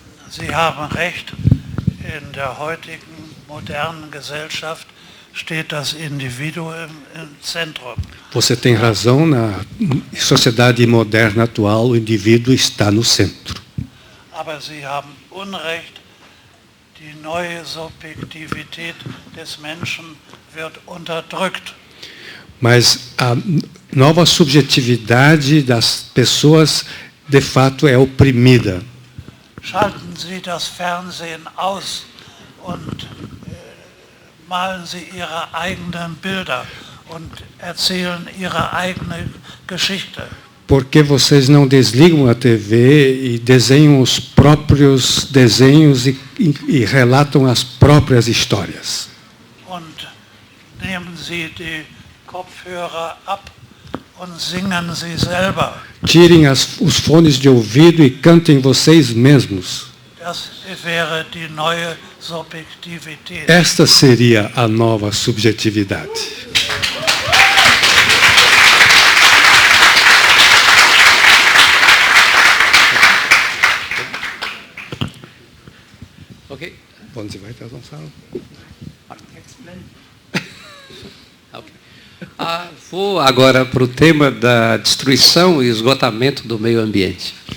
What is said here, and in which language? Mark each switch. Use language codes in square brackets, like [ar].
[de] Sie haben recht, in der heutigen modernen Gesellschaft steht das Individuum im Zentrum. [pt] Você tem razão, na sociedade moderna atual, o indivíduo está no centro. [de] Aber Sie haben Unrecht, die neue Subjektivität des Menschen wird unterdrückt. [pt] Mas a nova subjetividade das pessoas, de fato, é oprimida. [de] Schalten Sie das Fernsehen aus und malen Sie Ihre eigenen Bilder und erzählen Ihre eigene Geschichte. [pt] Por que vocês não desligam a TV e desenham os próprios desenhos e relatam as próprias histórias? [de] Und nehmen Sie die Kopfhörer ab und singen Sie selber. [pt] Tirem os fones de ouvido e cantem vocês mesmos. [de] Das wäre die neue Subjektivität. [pt] Esta seria a nova subjetividade. [de] Ok? Wollen Sie weiter, Gonçalo? [pt] Vou agora para o tema da destruição e esgotamento do meio ambiente.